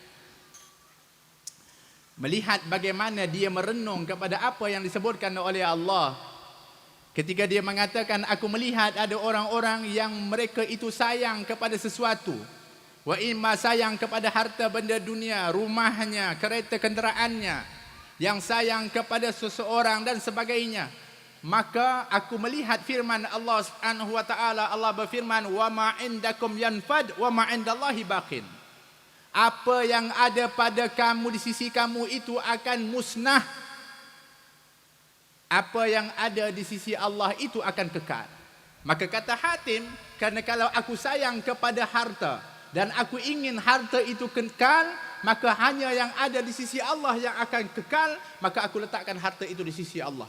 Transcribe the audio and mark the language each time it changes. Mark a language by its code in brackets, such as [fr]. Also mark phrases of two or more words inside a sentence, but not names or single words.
[ms] Melihat bagaimana dia merenung kepada apa yang disebutkan oleh Allah ketika dia mengatakan, aku melihat ada orang-orang yang mereka itu sayang kepada sesuatu. [ar] وإما [ms] sayang kepada harta benda dunia, rumahnya, kereta kenderaannya, yang sayang kepada seseorang dan sebagainya. Maka aku melihat firman Allah [ar] سبحانه وتعالى. [ms] Allah berfirman, [ar] وما عندكم ينفد وما عند الله باق. [ms] Apa yang ada pada kamu di sisi kamu itu akan musnah. Apa yang ada di sisi Allah itu akan kekal. Maka kata Hatim, karena kalau aku sayang kepada harta dan aku ingin harta itu kekal, maka hanya yang ada di sisi Allah yang akan kekal, maka aku letakkan harta itu di sisi Allah.